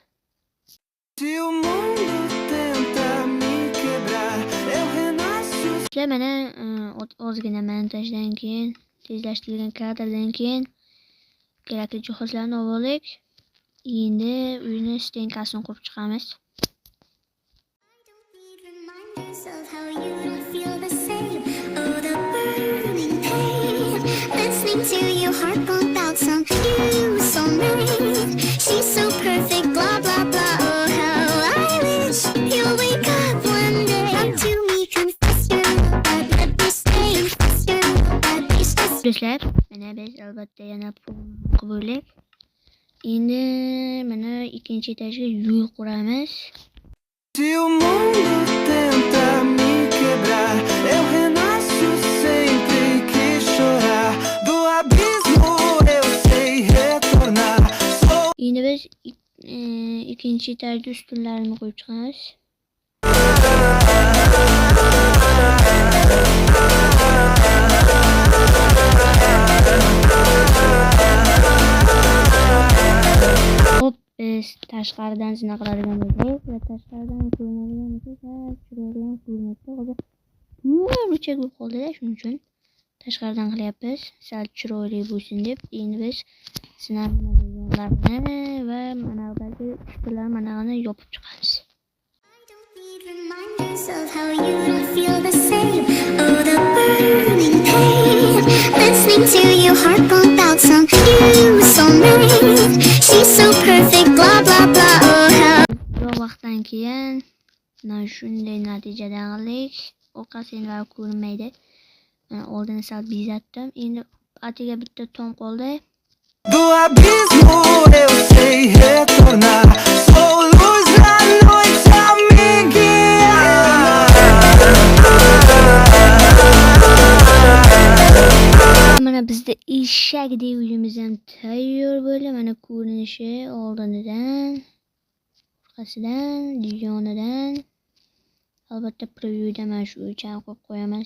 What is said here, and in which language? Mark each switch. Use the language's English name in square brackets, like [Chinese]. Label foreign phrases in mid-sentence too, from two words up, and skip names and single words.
[Uzbek] Sizlar mana ozgina montajdan keyin, tezlashtirilgan kadrdan keyin kerakli jihozlarni oldik. Endi uyni stenkasini qurib chiqamiz. [English] To your heart pump out some you so nice, she's so perfect, blah blah blah. Oh how I wish you'll wake up one day, come to me, confess your love, let me stay, confess your love, [Uzbek] Do'stlar, mana biz albatta yana qilib endi mana ikkinchi etajga yo'l quramiz. [Portuguese] Se o mundo tenta me quebrar, eu renasço sempre que chorar. Do abismo eu sei retornar. [Uzbek] Endi biz ikkinchi etajda ustunlarni qo'yib chiqamiz. Hop, biz tashqaridan zina qiladigan bo'lsak va tashqaridan ko'rinadigan bo'lsak, chiroyli ko'rinadi. Hozir burchak bo'lib qoldi-da, shuning uchun tashqaridan qilyapmiz, sal chiroyli bo'lsin deb. Endi biz sinarlarni va mana bulardagi ustunlar managani yopib chiqamiz. [English] of how you don't feel the same. Oh, the burning pain, listening to your heart pump out some you so nice, she's so perfect, blah blah blah. Oh how [Uzbek] Ko'p vaqtdan keyin mana shunday natijadan qildik. Orqasidan ko'rinmaydi. Mana oldini sal bezatdim. Endi atiga bitta tom qoldi. [Portuguese] Do abismo eu sei retornar. Sou luz na noite, amiguinha. [Uzbek] Mana bizda eshakdek uyimiz ham tayyor bo'ldi. Mana ko'rinishi oldinidan, orqasidan, yonidan. Albatta previewda mana shu o'lcham qo'yib qo'yaman.